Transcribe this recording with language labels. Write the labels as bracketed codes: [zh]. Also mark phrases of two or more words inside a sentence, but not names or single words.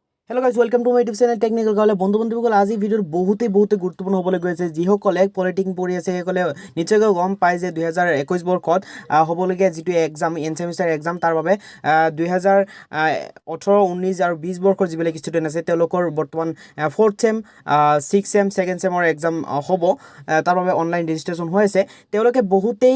[en] hello guys welcome to my YouTube channel [as] टेक्निकल गावले বন্ধুসকল আজি ভিডিওৰ বহুতে গুৰুত্বপূৰ্ণ হ'বলৈ গৈছে যিসকলে পলিটিক্স পঢ়ি আছে সেইসকলে নিশ্চয়কৈ গম পায় যে 2021 বৰ্ষত হ'বলগীয়া যিটো [en] exam an semester exam [as] তাৰ বাবে 2018 19 আৰু 20 বৰ্ষৰ যিবিলাক ষ্টুডেন্ট আছে তেওঁলোকৰ বৰ্তমান [en] 4th sem 6th sem 2nd sem exam [as] হ'ব তাৰ বাবে [en] online registration [as] হৈ আছে তেওঁলোকে বহুতেই